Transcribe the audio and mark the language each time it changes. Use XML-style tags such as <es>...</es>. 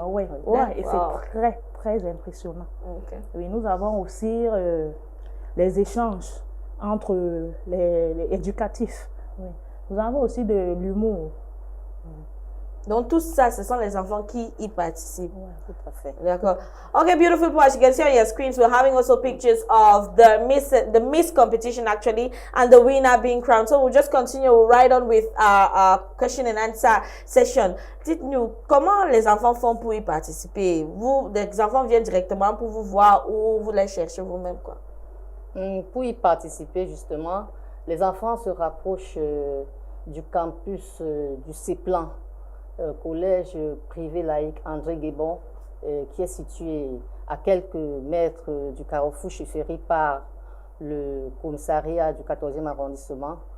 <fr>Oui, et c'est très, très impressionnant.</fr> <en>Okay.</en> <fr>Oui, nous avons aussi les échanges entre les éducatifs. Oui. Nous avons aussi de l'humour. Donc tout ça, ce sont les enfants qui y participent. Oui, tout à fait. D'accord.</fr> <en>Okay, beautiful people. As you can see on your screens, we're having also pictures of the Miss competition actually, and the winner being crowned. So we'll just continue right on with our question and answer session.</en> <fr>Dites-nous, comment les enfants font pour y participer? Vous, les enfants viennent directement pour vous voir ou vous les cherchez vous-même, quoi? Pour y participer, justement, les enfants se rapprochent du campus du CEPLAN, collège privé laïque André Guébon, qui est situé à quelques mètres du carrefour Chefferie par le commissariat du 14e arrondissement.</fr>